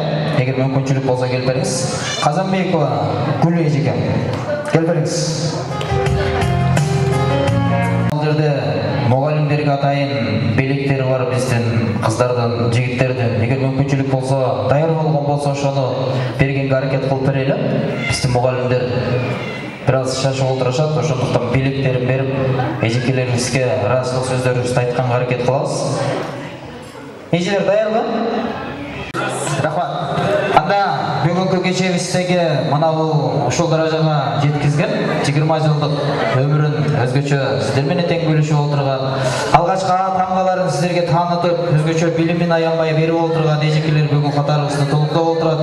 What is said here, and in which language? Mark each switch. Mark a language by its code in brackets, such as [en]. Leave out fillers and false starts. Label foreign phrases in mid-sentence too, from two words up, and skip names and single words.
[ky] Эгер мүмкүнчүлүк болсо келип бериңиз. Казанбекова Гүл эжеке, келип бериңиз. Бул жерде мугалимдерге атайын белектери бар биздин кыздардын, жигиттердин. Эгер мүмкүнчүлүк болсо, даяр болгон болсо ошону бергенге аракет кылып берели. Биздин мугалимдер бираз шашып отурушат, ошондуктан белектерин берип, эжекелерибизге ыраазычылык сөздөрүбүздү айтканга аракет кылабыз. Эжелер даярбы? Рахмат. Анда бүгүнкү кечебиздеги мына ушул даражага жеткизген 20 жылдык өмүрүн өзгөчө сиздер менен тең бөлүшүп отурган, алгачкы таңгаларын сиздерге таанытып, өзгөчө билимин аянбай берип отурган эжекелер бүгүн катарыбызда толуктап отурат.